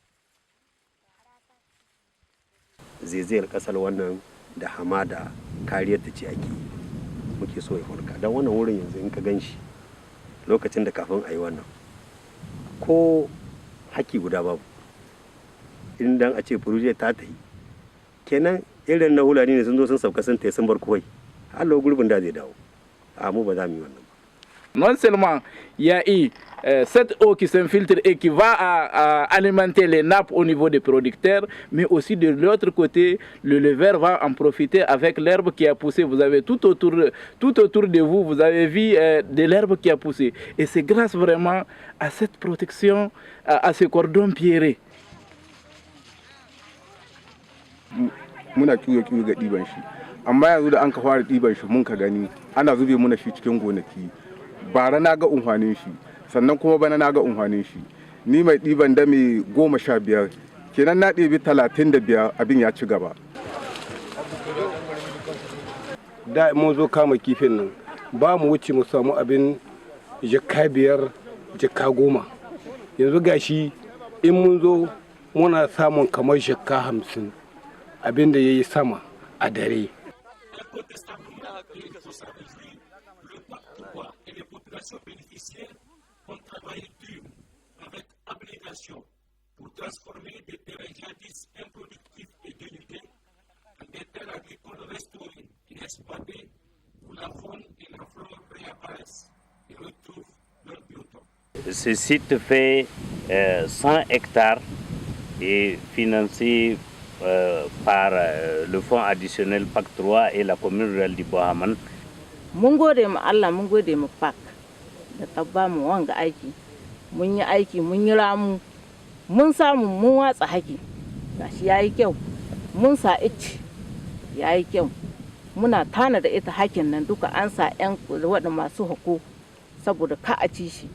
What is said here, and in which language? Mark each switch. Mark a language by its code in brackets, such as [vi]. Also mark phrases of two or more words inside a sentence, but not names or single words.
[ha] Zaizayar ƙasar wannan da hamada kariyar ta ce ake muke so ya hulka, don wannan wurin yanzu in ka gan shi lokacin da kafin a yi wannan ko haki guda babu. Idan a ce furuje ta tayi kenan irin na hulani ne sun zo sun sauka sun tayi sun bar kawai Allah gurbin da zai dawo. A mu ba za mu yi wannan ba. [fr] Non seulement il y a eu cette eau qui s'infiltre et qui va alimenter les nappes au niveau des producteurs, mais aussi de l'autre côté, le leveur va en profiter avec l'herbe qui a poussé. Vous avez tout autour de vous, vous avez vu de l'herbe qui a poussé. Et c'est grâce vraiment à cette protection, à ce cordon pierré. [ha] Muna kiwo ga ɗiban shi, amma yanzu da an ka fara ɗiban shi mun ka gani ana zube muna shi cikin gonaki. Bara na ga unhwanin shi, sannan kuma bana na ga unhwanin shi. Ni mai ɗiban dame 15, kenan na ɗebi 35 abin ya ci gaba. Da mun zo kama kifin nan ba mu wuce mu samu abin jaka 5, jaka 10. Yanzu gashi in mun zo muna samun kamar jaka 50 abin da ya yi sama a dare. [fr] Bénéficiaires ont travaillé dur avec abnégation pour transformer des terrains jadis improductifs et dénudés en des terres agricoles restaurées et exploitées où la faune et la flore réapparaissent et retrouvent leur biotope. Ce site fait 100 hectares et financé par le fonds additionnel PAC 3 et la commune rurale du Bohaman. [ha] Mun gode ma Allah, mun gode ma PAC da ta ba mu wanga aiki. Mun yi aiki, mun yi ramu, mun samu mun watsa haki. Gashi yayi kyau. Mun sa ice yayi kyau. Muna tana da ita hakin nan duka an sa ƴan waɗanda masu hako saboda ka a ci shi.